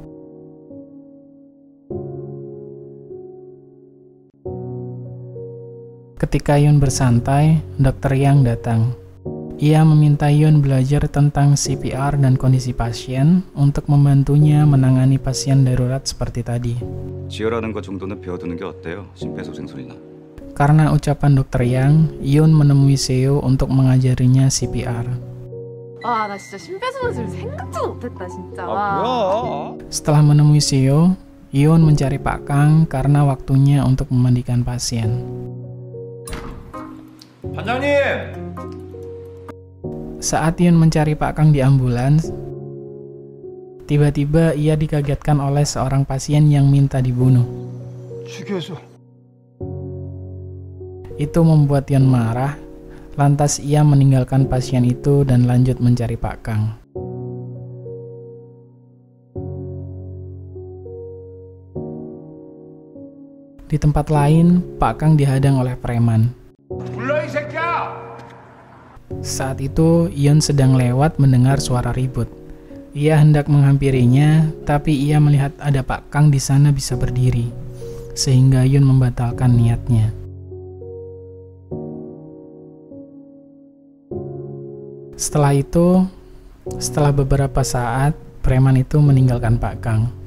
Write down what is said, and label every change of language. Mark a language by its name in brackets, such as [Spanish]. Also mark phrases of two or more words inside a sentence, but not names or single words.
[Indonesian] Ketika Yeon bersantai, dokter Yang datang. Ia meminta Yeon belajar tentang CPR dan kondisi pasien untuk membantunya menangani pasien darurat seperti tadi. [Korean] 지혈하는 것 정도는 배워두는 게 어때요? 심폐소생술이나. [Indonesian] Karena ucapan dokter Yang, Yoon menemui Seo untuk mengajarinya CPR. [Korean] 아, 나 진짜 심폐소생술 생각도 못했다 진짜. [Indonesian] Setelah menemui Seo, Yoon mencari Pak Kang karena waktunya untuk memandikan pasien. [Korean] 반장님! [Indonesian] Saat Yoon mencari Pak Kang di ambulans, tiba-tiba ia dikagetkan oleh seorang pasien yang minta dibunuh. [Korean] 죽여줘. [Indonesian] Itu membuat Yoon marah, lantas ia meninggalkan pasien itu dan lanjut mencari Pak Kang. Di tempat lain, Pak Kang dihadang oleh preman. [Korean] 불러 이 새끼야! [Indonesian] Saat itu, Yoon sedang lewat mendengar suara ribut. Ia hendak menghampirinya, tapi ia melihat ada Pak Kang di sana bisa berdiri, sehingga Yoon membatalkan niatnya. Setelah itu, setelah beberapa saat, preman itu meninggalkan Pak Kang.